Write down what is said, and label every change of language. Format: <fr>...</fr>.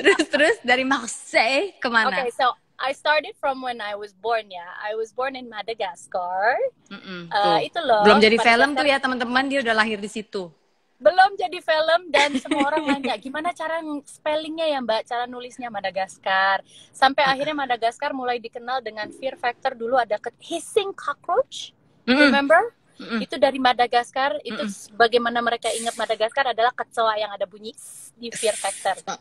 <id>Terus dari Marseille kemana?</id> <en>Okay, so I started from when I was born ya. I was born in Madagascar.</en> <id>Itu loh. Belum jadi film tuh ya teman-teman, dia udah lahir di situ. Belum jadi film, dan semua orang nanya gimana cara spellingnya ya Mbak, cara nulisnya Madagaskar. Sampai akhirnya Madagaskar mulai dikenal dengan fear factor. Dulu ada hissing cockroach, remember? Itu dari Madagaskar. Itu bagaimana mereka ingat Madagaskar adalah kecoa yang ada bunyi di fear factor.</id>